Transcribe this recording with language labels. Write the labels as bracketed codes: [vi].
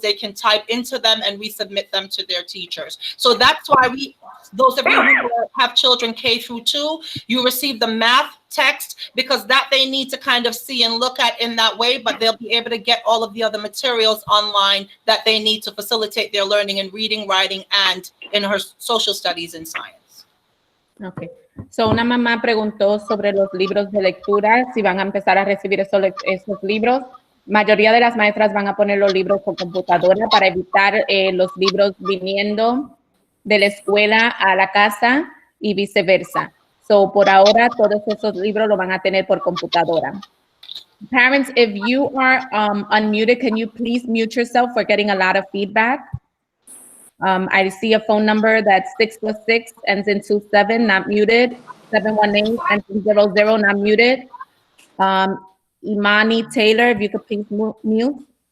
[en] They can type into them and we submit them to their teachers. So that's why those of you who have children K through 2, you receive the math text because that they need to kind of see and look at in that way, but they'll be able to get all of the other materials online that they need to facilitate their learning in reading, writing, and in her social studies and science. Okay. [es] So una mamá preguntó sobre los libros de lectura, si van a empezar a recibir esos libros. Mayoría de las maestras van a poner los libros por computadora para evitar los libros viniendo de la escuela a la casa y viceversa. So, por ahora, todos esos libros lo van a tener por computadora. [en] Parents, if you are unmuted, can you please mute yourself? We're getting a lot of feedback. I see a phone number that's 646, ends in 27, not muted. 718, ends in 00, not muted. Imani Taylor, if you could please mute.